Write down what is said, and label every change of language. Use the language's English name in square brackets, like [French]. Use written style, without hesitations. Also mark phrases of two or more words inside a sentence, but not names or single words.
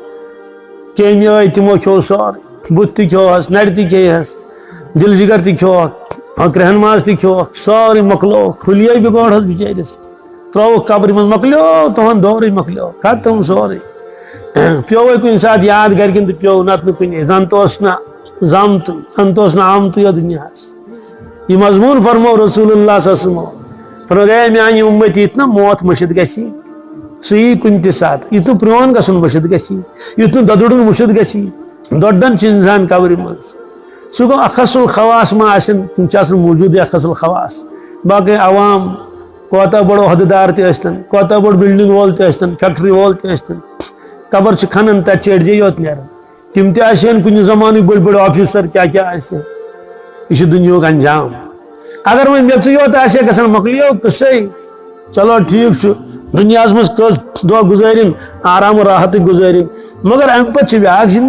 [Kashmiri] کیٚمۍ ٲے تِمو کھیٚو سورُے بُتھ تہِ کھیوٚوہس نرِ تہِ کھیٚیہس دِل جگر تہِ کھیوٚوکھ کرٛہن ماز تہِ کھیوٚوکھ سورُے مۄکلووُکھ پھُلیے بِگوڑہس بِچٲرِس ترٛووُکھ قبرِ منٛز مۄکلیو تُہُنٛد دورٕے مۄکلیو ختم سورُے پیوٚوے کُنہِ ساتہٕ یاد گرِکٮ۪ن تہِ پیوٚو نتہٕ نہٕ کُنی زن تہِ اوس نہٕ زامتٕے زن تہِ اوس نہٕ آمتٕے یتھ دُنیاہس یہ مضموٗن فرمو رسول اللہ [Arabic] صلی اللہ علیہ وسلم [Kashmiri] فرمایا میانہِ اُمتی یُتھ نہٕ موت مٔشِتھ گژھی سُہ یی کُنہِ تہِ ساتہٕ یُتھ نہٕ پرٛون گژھُن مٔشِتھ گژھی یُتھ نہٕ دۄدُرُن مٔشِتھ گژھی دۄدن چھِ اِنسان قبرِ منٛز سُہ گوٚو اکھ الخواص ما آسن تِم چھِ آسان موٗجوٗدٕے اکھ الخواص باقٕے عوام کوتاہ بوٚڑ عہدٕ دار تہِ ٲسۍتن کوتاہ بوٚڑ بِلڈنگ وول تہِ ٲسۍتن فیکٹری وول تہِ ٲسۍتن قبر چھِ کھنان تتہِ چھِ أڑجے یوت نیران تِم تہِ آسہِ ہن کُنہِ زمانٕکۍ بٔڑۍ بٔڑۍ آفیسر کیٛاہ آسہِ یہِ چھُ دُنیہُک انجام اگر وۄنۍ میٚژٕے یوت آسہِ ہا گژھان مۄکلیو قٕصے چلو ٹھیٖک چھُ دُنیاہس منٛز کٔژ دۄہ گُزٲرِن آرام و راحتٕے گُزٲرِن مگر امہِ پتہٕ چھِ بیاکھ